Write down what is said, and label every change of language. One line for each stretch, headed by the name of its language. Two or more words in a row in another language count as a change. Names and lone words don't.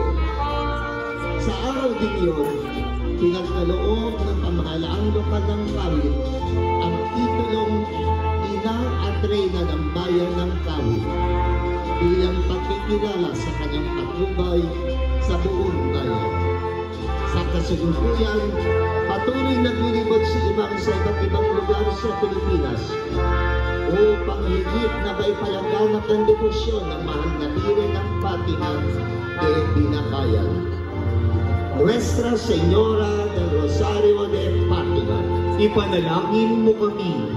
Filipino: Sa araw din yun, pinagkaloob ng pamahalaang lokal ng Kawit ang titulong Ina at Reyna ng Bayan ng Kawit bilang pagkikilala sa kanyang patnubay sa buong bayan. Sa kasalukuyan, patuloy naglilibot si Imam sa iba't ibang lugar sa Pilipinas upang higit na maipalaganap ng debosyon ng mahal na biro ng Fatima de Binakayan.
Spanish: Nuestra Señora del Rosario de Fatima,
Filipino: ipanalangin mo kami.